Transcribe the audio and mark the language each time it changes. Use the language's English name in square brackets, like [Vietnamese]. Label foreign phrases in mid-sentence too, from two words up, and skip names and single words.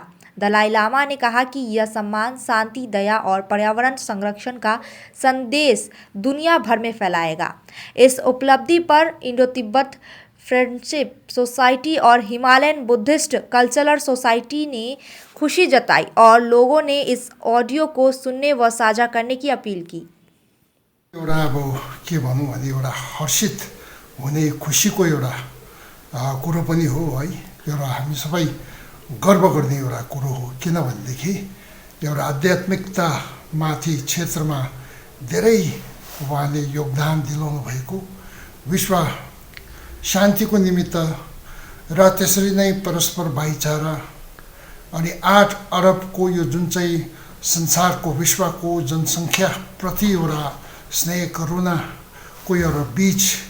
[Hindi] दलाई लामा ने कहा कि यह सम्मान शांति, दया और पर्यावरण संरक्षण का संदेश दुनिया भर में फैलाएगा। इस उपलब्धि पर इंडो तिब्बत फ्रेंडशिप सोसाइटी और हिमालयन बुद्धिस्ट कल्चरल सोसाइटी ने खुशी जताई और लोगों ने इस ऑडियो को सुनने व साझा करने की अपील की। [Nepali] एउटा अब के भनौँ भने एउटा हर्षित हुने खुसीको एउटा कुरो पनि हो है। एउटा हामी सबै गर्व गर्ने एउटा कुरो हो, किनभनेदेखि एउटा आध्यात्मिकतामाथि क्षेत्रमा धेरै उहाँले योगदान दिलाउनु भएको, विश्व शान्तिको निमित्त र त्यसरी नै परस्पर भाइचारा अनि 8 अरबको यो जुन चाहिँ संसारको विश्वको जनसङ्ख्या प्रति एउटा स्नेह करुणाको एउटा बीच